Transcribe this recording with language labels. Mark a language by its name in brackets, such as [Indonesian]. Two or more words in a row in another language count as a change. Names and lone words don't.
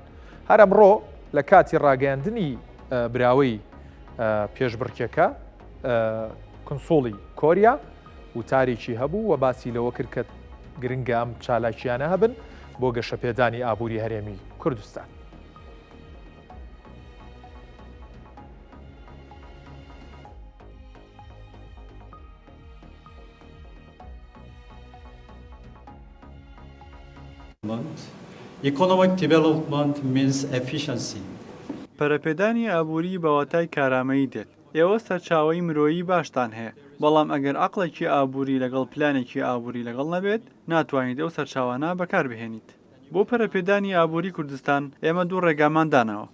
[Central Kurdish] هەر ئەمڕۆ لە کاتی ڕاگەاندنی براوەی پێشبڕکێکە کنسۆڵی کۆریا وتارێکی هەبوو و باسی لەوە کرد کە گرنگە ئەم چالاکیانە هەبن بۆ گەشەپێدانی ئابووری هەرێمی کوردستان. [English] Economic development means efficiency. [Central Kurdish] پەرەپێدانی ئابووری بەواتای کارامەیی دێت. ئێوە سەرچاوەی مرۆیی باشتان هەیە بەڵام ئەگەر عەقڵێکی ئابووری لەگەڵ پلانێکی ئابووری لەگەڵ نەبێت ناتوانیت ئەو سەرچاوانە بەکاربهێنیت. بۆ پەرەپێدانی ئابووری کوردستان ئێمە دوو ڕێگامان داناوە.